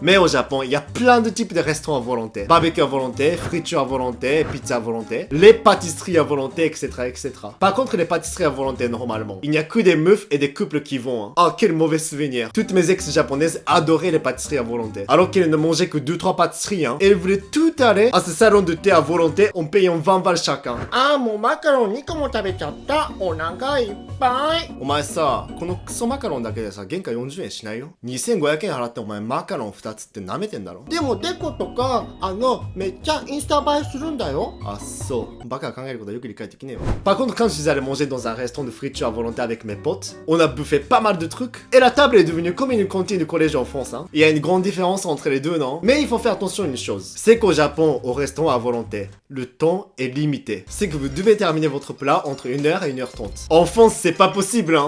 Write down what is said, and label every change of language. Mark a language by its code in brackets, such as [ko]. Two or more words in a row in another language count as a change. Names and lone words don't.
[fr] Mais au Japon, il y a plein de types de restaurants à volonté. Barbecue à volonté, friture à volonté, pizza à volonté, les pâtisseries à volonté, etc., etc. Par contre, les pâtisseries à volonté, normalement, il n'y a que des meufs et des couples qui vont. Oh, quel mauvais souvenir. Toutes mes ex japonaises adoraient les pâtisseries à volonté. Alors qu'elles ne mangeaient que 2-3 pâtisseries, hein. Et elles voulaient tout aller à ce salon de thé à volonté en payant 20 balles chacun. Ah, mon macaron [ja] 2個も食べちゃった。お腹いっぱい。お前さ、このクソマカロンだけでさ、原価40円しないよ。2500円払ってお前マカロン2つって舐めてんだろ。でもデコとか、めっちゃインスタ映えするんだよ。あ、そう。バカが考えることはよく理解できねえわ。 [fr] Par contre, quand je suis allé manger dans un restaurant de friture à volonté avec mes potes, on a bouffé pas mal de trucs. Et la table est devenue comme une cantine de collège en France, hein. Il y a une grande différence entre les deux, non? Mais il faut faire attention à une chose. C'est qu'au Japon, au restaurant à volonté, le temps est limité. C'est que vous devez terminer votre plat entre 1h et 1h30. En France, c'est pas possible, hein.